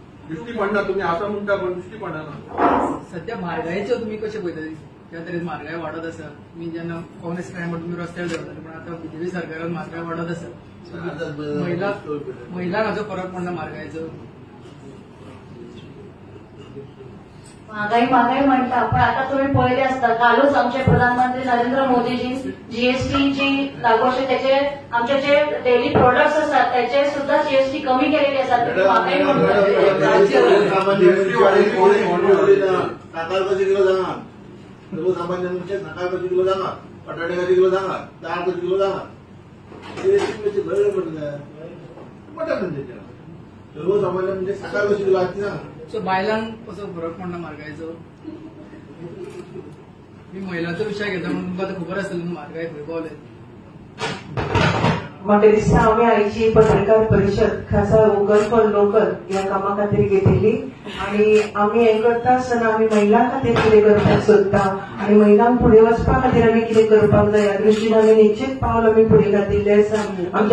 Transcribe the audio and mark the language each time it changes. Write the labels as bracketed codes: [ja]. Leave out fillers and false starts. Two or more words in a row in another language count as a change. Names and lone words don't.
[kok] दृष्टी पडना तुम्ही असं म्हणता पण दृष्टी पडना. सध्या म्हारगायेचो तुम्ही कशे पळयतली? त्या तरेन म्हारगाय वाडत आसा. मी जेन्ना काँग्रेस टायमार तुम्ही रस्त्यार देंवताले पण आता बीजेपी सरकारान म्हारगाय वाडत आसा. महिलांक हाचो फरक पडना म्हारगायेचो? [mr] महागाई म्हणता पण आता तुम्ही पळयले आसता कालूच आमचे प्रधानमंत्री नरेंद्र मोदीजी जीएसटी जी लागू असे त्याचे आमचे जे [en] daily products [mr] असतात त्याचे सुद्धा जीएसटी कमी केलेली असतात. महागाई साखर कशी किलो जाणार, सर्वसामान्य म्हणजे साखर कशी किलो जाणार, बटाटे कशी किलो जाणार, डाळ कशी किलो जाणार, जीएसटी भरले म्हटलं मटण म्हणजे सर्वसामान्य म्हणजे साखर कशी किलो असते ना. [kok] सो बायलांक कसो फरक पडना म्हारगायेचो? मी महिलांचो विषय घेता म्हणून तुमकां आतां खबर आसतली न्हू म्हारगाय खंय पावले. म्हाका दिसता आमी आयची पत्रकार परिशद खासा [en] vocal for local [kok] ह्या कामा खातीर घेतिल्ली आनी आमी हें करता आसतना आमी महिलां खातीर कितें करपाक सोदता आनी महिलांक फुडें वचपा खातीर आमी कितें करपाक जाय ह्या दृश्टीन आमी निश्चित पावल आमी फुडें घातिल्लें आसा.